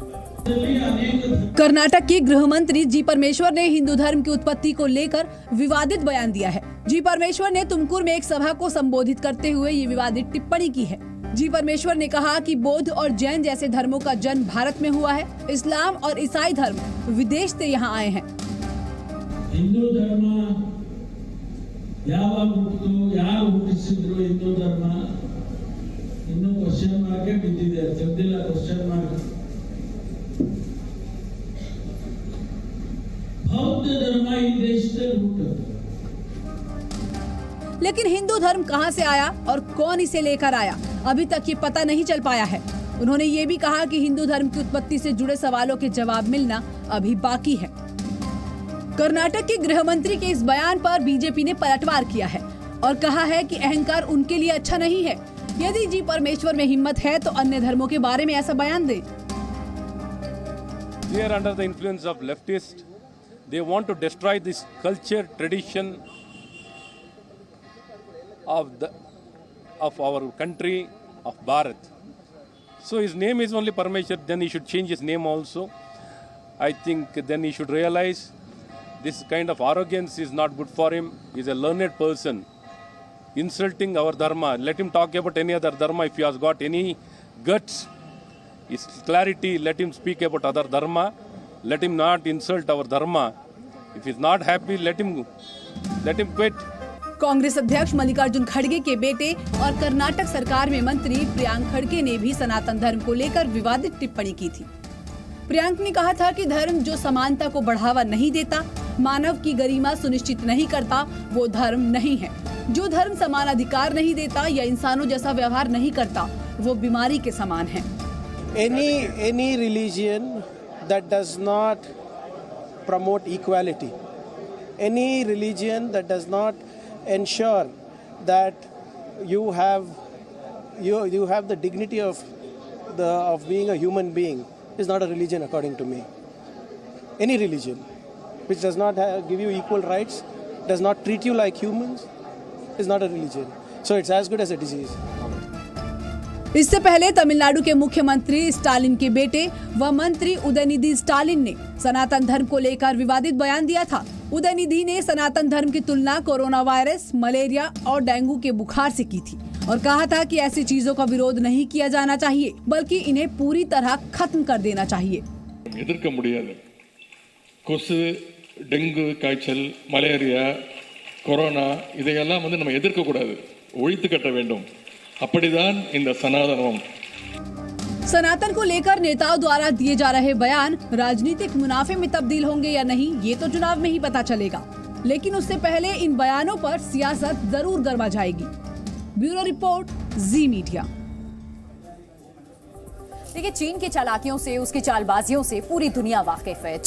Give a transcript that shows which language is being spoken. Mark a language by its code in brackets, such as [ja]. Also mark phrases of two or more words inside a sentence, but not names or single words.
[hi] कर्नाटक के गृह मंत्री जी परमेश्वर ने हिंदू धर्म की उत्पत्ति को लेकर विवादित बयान दिया है। जी परमेश्वर ने तुमकुर में एक सभा को संबोधित करते हुए ये विवादित टिप्पणी की है। जी परमेश्वर ने कहा कि बौद्ध और जैन जैसे धर्मों का जन्म भारत में हुआ है। इस्लाम और ईसाई धर्म विदेश से यहाँ आए हैं। हिंदू धर्म [kn] ಯಾವಾಗ ಹುಟ್ಟಿತು, ಯಾರು ಹುಟ್ಟಿಸಿದ್ರು ಹಿಂದೂ ಧರ್ಮ ಇನ್ನೂ [en] question mark [kn] ಬಿದ್ದಿದೆ, ತೆಗೆದಿಲ್ಲ [en] question mark. [hi] बौद्ध धर्म [kn] ಈ ದೇಶದಲ್ಲಿ ಹುಟ್ಟಿತು। [hi] लेकिन हिंदू धर्म कहां से आया और कौन इसे लेकर आया, अभी तक ये पता नहीं चल पाया है। उन्होंने ये भी कहा कि हिंदू धर्म की उत्पत्ति से जुड़े सवालों के जवाब मिलना अभी बाकी है। कर्नाटक के गृह मंत्री के इस बयान पर बीजेपी ने पलटवार किया है और कहा है कि अहंकार उनके लिए अच्छा नहीं है। यदि जी परमेश्वर में हिम्मत है तो अन्य धर्मों के बारे में ऐसा बयान दे। [en] They are under the influence of leftists. They want to destroy this culture, tradition of our country, of Bharat. So his name is only Parmeshwar, then he should change his name also. I think then he should realize this kind of arrogance is not good for him. He is a learned person. Insulting our dharma. Let him talk about any other dharma if he has got any guts. his clarity, let him speak about other dharma, let him not insult our dharma. If he's not happy, let him quit. [hi] कांग्रेस अध्यक्ष मल्लिकार्जुन खड़गे के बेटे और कर्नाटक सरकार में मंत्री प्रियांक खड़गे ने भी सनातन धर्म को लेकर विवादित टिप्पणी की थी। प्रियांक ने कहा था कि धर्म जो समानता को बढ़ावा नहीं देता, मानव की गरिमा सुनिश्चित नहीं करता, वो धर्म नहीं है। जो धर्म समान अधिकार नहीं देता या इंसानों जैसा व्यवहार नहीं करता, वो बीमारी के समान है। [en] Any religion that does not promote equality, any religion that does not ensure that you have the dignity of being a human being is not a religion according to me. Any religion which does not give you equal rights, does not treat you like humans, is not a religion. So it's as good as a disease. [hi] इससे पहले तमिलनाडु के मुख्यमंत्री स्टालिन के बेटे व मंत्री उदयनिधि स्टालिन ने सनातन धर्म को लेकर विवादित बयान दिया था। उदयनिधि ने सनातन धर्म की तुलना [en] corona virus, [hi] मलेरिया और डेंगू के बुखार से की थी और कहा था कि ऐसी चीजों का विरोध नहीं किया जाना चाहिए, बल्कि इन्हें पूरी तरह खत्म कर देना चाहिए। [ta] எதிர்க்க முடியாது கொசு, டெங்கு காய்ச்சல், மலேரியா, கொரோனா இதையெல்லாம் நம்ம எதிர்க்க கூடாது, ஒழித்து கட்ட வேண்டும். அப்படிதான் இந்த சனாதனம்। [hi] सनातन को लेकर नेताओं द्वारा दिए जा रहे बयान राजनीतिक मुनाफे में तब्दील होंगे या नहीं, ये तो चुनाव में ही पता चलेगा, लेकिन उससे पहले इन बयानों पर सियासत जरूर गरमा जाएगी। ब्यूरो रिपोर्ट, जी मीडिया। देखिए, चीन की चालाकियों से, उसकी चालबाजियों से पूरी दुनिया वाकिफ है।